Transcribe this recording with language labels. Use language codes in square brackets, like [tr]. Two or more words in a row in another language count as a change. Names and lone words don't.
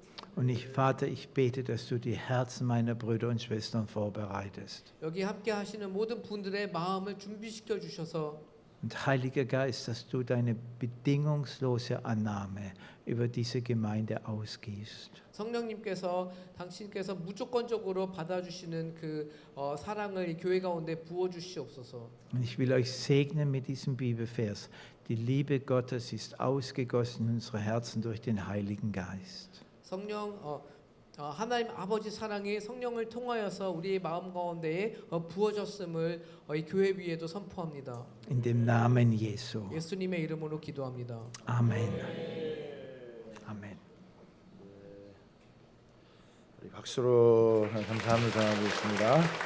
[de] Und Vater, ich bete, dass du die Herzen meiner Brüder und Schwestern vorbereitest. [ko] 여기 함께 하시는 모든 분들의 마음을 준비시켜 주셔서 [de] Und Heiliger Geist, dass du deine bedingungslose Annahme über diese Gemeinde ausgießt. [ko] 성령님께서 당신께서 무조건적으로 받아주시는 그 사랑을 이 교회 가운데 부어 주시옵소서. [de] Und ich will euch segnen mit diesem Bibelvers. Die Liebe Gottes ist ausgegossen in unsere Herzen durch den Heiligen Geist. [ko] 성령 하나님 아버지 사랑이 성령을 통하여서 우리의 마음 가운데에 부어졌음을 이 교회 위에도 선포합니다. [de] In dem Namen Jesu. [ko] 예수님의 이름으로 기도합니다. [de] Amen. Amen. [ko] 우리 박수로 감사함을 전하고 있습니다.